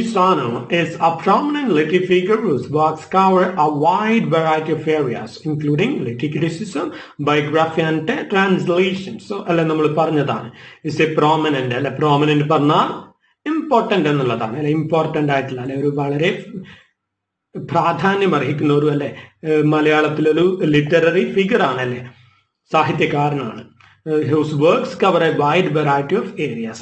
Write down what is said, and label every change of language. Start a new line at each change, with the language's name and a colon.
English: Sano is a prominent literary figure whose works cover a wide variety of areas, including literary criticism, biography and translation.
Malayalam: So അല്ലെ നമ്മൾ പറഞ്ഞതാണ്,
English: is a prominent,
Malayalam: അല്ലെ prominent പറഞ്ഞാൽ important എന്നുള്ളതാണ്, അല്ലെ important ആയിട്ടുള്ള, അല്ലെ ഒരു വളരെ പ്രാധാന്യം അർഹിക്കുന്ന ഒരു, അല്ലെ മലയാളത്തിലൊരു ലിറ്റററി ഫിഗർ ആണ്, അല്ലെ സാഹിത്യകാരനാണ്.
English: Whose works cover a wide variety of areas.